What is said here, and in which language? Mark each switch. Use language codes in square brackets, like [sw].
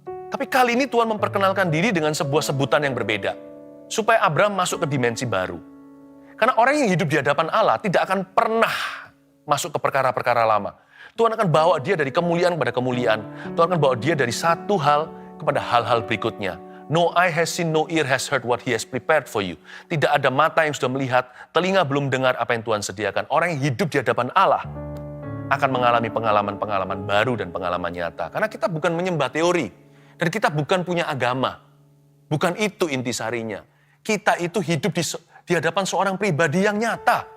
[id] Tapi kali ini Tuhan memperkenalkan diri dengan sebuah sebutan yang berbeda. Supaya Abraham masuk ke dimensi baru. Karena orang yang hidup di hadapan Allah tidak akan pernah masuk ke perkara-perkara lama. Tuhan akan bawa dia dari kemuliaan kepada kemuliaan. Tuhan akan bawa dia dari satu hal kepada hal-hal berikutnya. [en] No eye has seen, no ear has heard what he has prepared for you. [id] Tidak ada mata yang sudah melihat, telinga belum dengar apa yang Tuhan sediakan. Orang yang hidup di hadapan Allah akan mengalami pengalaman-pengalaman baru dan pengalaman nyata. Karena kita bukan menyembah teori. Dan kita bukan punya agama. Bukan itu intisarinya. Kita itu hidup di hadapan seorang pribadi yang nyata.